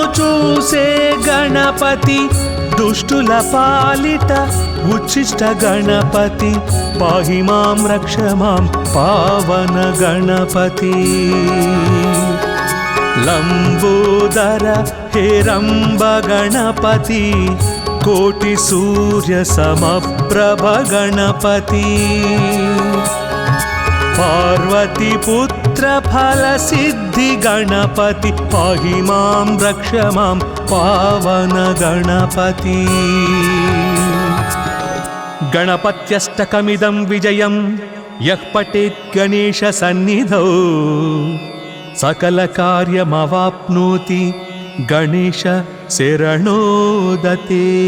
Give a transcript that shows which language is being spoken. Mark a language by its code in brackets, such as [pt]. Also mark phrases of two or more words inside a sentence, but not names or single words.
[te] చూసే గణపతి దుష్టుల పాలిట ఉచ్చిష్ట గణపతి [sa] పాహి మాం రక్ష మాం [te] పావన గణపతి [sa] లంబోదర हेरंब गणपति कोटि सूर्य समप्रभ गणपति पार्वती पुत्र फल सिद्धि गणपति पाहि मां रक्ष मां पावन गणपति गणपत्यष्टकमिदं विजयं यः पठेत् गणेश सन्निधौ सकल कार्यमवाप्नोति गणेश शरणोदते।